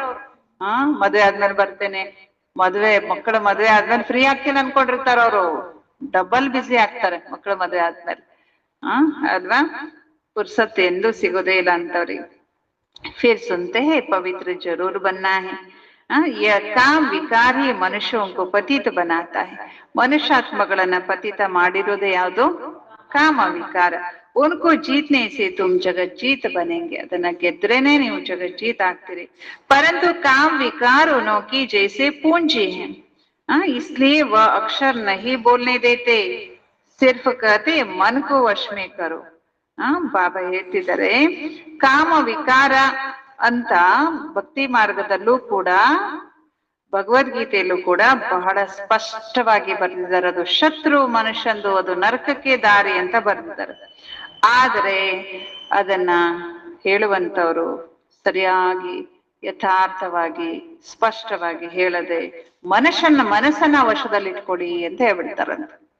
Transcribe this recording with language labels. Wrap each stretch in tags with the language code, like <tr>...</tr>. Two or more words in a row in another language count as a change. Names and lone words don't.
<kn>ಮದ್ವೆ ಆದ್ಮೇಲೆ ಬರ್ತೇನೆ, ಮಕ್ಕಳ ಮದ್ವೆ ಆದ್ಮೇಲೆ ಫ್ರೀ ಆಗ್ತೀನಿ ಅನ್ಕೊಂಡಿರ್ತಾರ ಅವರು. ಡಬಲ್ ಬ್ಯುಸಿ ಆಗ್ತಾರೆ ಮಕ್ಕಳ ಮದ್ವೆ ಆದ್ಮೇಲೆ. ಅಲ್ವಾ? ಪುರ್ಸತ್ ಎಂದು ಸಿಗೋದೇ ಇಲ್ಲ ಅಂತವ್ರಿಗೆ.</kn> <hi>फिर सुनते हैं पवित्र जरूर बनना है. यह काम विकार ही मनुष्यों को पतित बनाता है.</hi> <kn>ಮನುಷ್ಯಾತ್ಮಗಳನ್ನ ಪತಿತ ಮಾಡಿರೋದೇ ಯಾವುದು?</kn> <hi>काम विकार. उनको जीतने से तुम जगज्जीत बनेंगे.</hi> <kn>ಅದನ್ನ ಗೆದ್ರೇನೆ ನೀವು ಜಗಜ್ಜೀತ್ ಆಗ್ತೀರಿ.</kn> <hi>परंतु काम विकार उनकी जैसे पूंजी है, इसलिए वह अक्षर नहीं बोलने देते, सिर्फ कहते मन को वश में करो.</hi> <kn>ಬಾಬಾ ಹೇಳ್ತಿದ್ದಾರೆ, ಕಾಮ ವಿಕಾರ ಅಂತ ಭಕ್ತಿ ಮಾರ್ಗದಲ್ಲೂ ಕೂಡ, ಭಗವದ್ಗೀತೆಯಲ್ಲೂ ಕೂಡ ಬಹಳ ಸ್ಪಷ್ಟವಾಗಿ ಬರೆದಿದ್ದಾರೆ. ಅದು ಶತ್ರು ಮನುಷ್ಯಂದು, ಅದು ನರಕಕ್ಕೆ ದಾರಿ ಅಂತ ಬರೆದಿದ್ದಾರೆ. ಆದರೆ ಅದನ್ನ ಹೇಳುವಂತವ್ರು ಸರಿಯಾಗಿ ಯಥಾರ್ಥವಾಗಿ ಸ್ಪಷ್ಟವಾಗಿ ಹೇಳದೆ ಮನಸ್ಸನ್ನ ವಶದಲ್ಲಿಟ್ಕೊಡಿ ಅಂತ ಹೇಳ್ಬಿಡ್ತಾರಂತ.</kn>